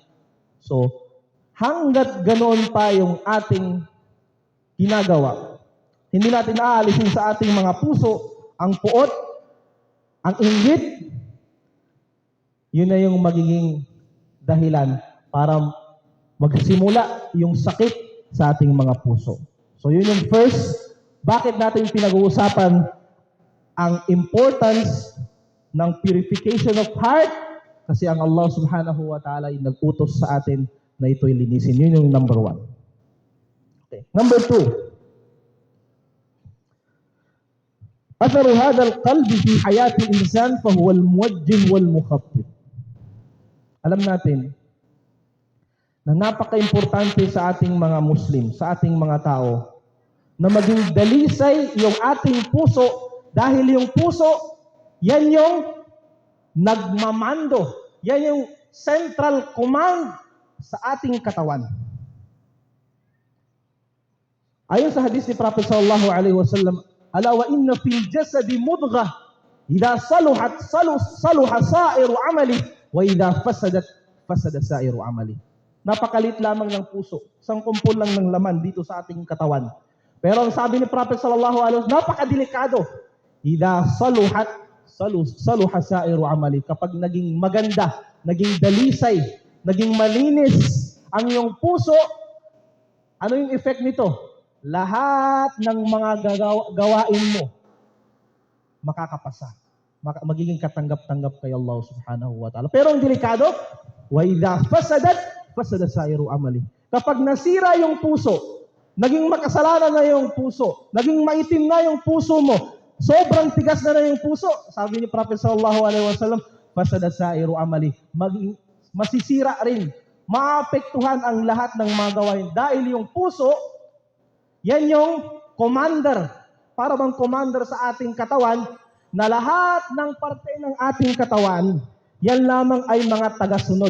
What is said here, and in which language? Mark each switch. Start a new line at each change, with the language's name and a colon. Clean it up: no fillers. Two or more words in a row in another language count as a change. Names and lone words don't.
Filipino: So, hanggat ganoon pa yung ating ginagawa, hindi natin aalisin sa ating mga puso ang puot, ang inggit, yun na yung magiging dahilan para magsimula yung sakit sa ating mga puso. So yun yung first, bakit natin pinag-uusapan ang importance ng
English: purification of heart?
Filipino: Kasi ang Allah
Arabic: سبحانه وتعالى
Filipino: ay nag-utos sa atin na ito'y linisin. Yun yung number 1. Okay. Number 2.
Arabic: أثر هذا القلب في حياة الإنسان فهو الموجه والمخطط.
Filipino: Alam natin na napaka-importante sa ating mga Muslim, sa ating mga tao, na maging dalisay yung ating puso dahil yung puso, yan yung nagmamando. Yan yung
English: central command
Filipino: sa ating katawan. Ayon sa hadis ni Prophet
Arabic: صلى الله عليه وسلم, ألا وإن في الجسد مضغة إذا صلحت صلح سائر عملي وإذا فسدت فسد سائر عملي.
Filipino: Napakalit lamang ng puso, isang kumpol lang ng laman dito sa ating katawan. Pero ang sabi ni Prophet
Arabic: صلى الله عليه وسلم,
Filipino: napakadelikado.
Arabic: إذا صلح سائر عملي,
Filipino: kapag naging maganda, naging dalisay, naging malinis ang iyong puso, ano yung effect nito? Lahat ng mga gawain mo makakapasa. Magiging katanggap-tanggap kay Allah
Arabic: سبحانه وتعالى.
Filipino: Pero ang delikado,
Arabic: وإذا فسد سائر عملي.
Filipino: Kapag nasira yung puso, naging makasalanan na yung puso, naging maitim na yung puso mo, sobrang tigas na yung puso, sabi ni Prophet
Arabic: صلى الله عليه وسلم, فسد سائر عملي.
Filipino: Masisira rin, maapektuhan ang lahat ng mga gawain. Dahil yung puso, yan yung commander para bang commander sa ating katawan, na lahat ng parte ng ating katawan, yan lamang ay mga tagasunod.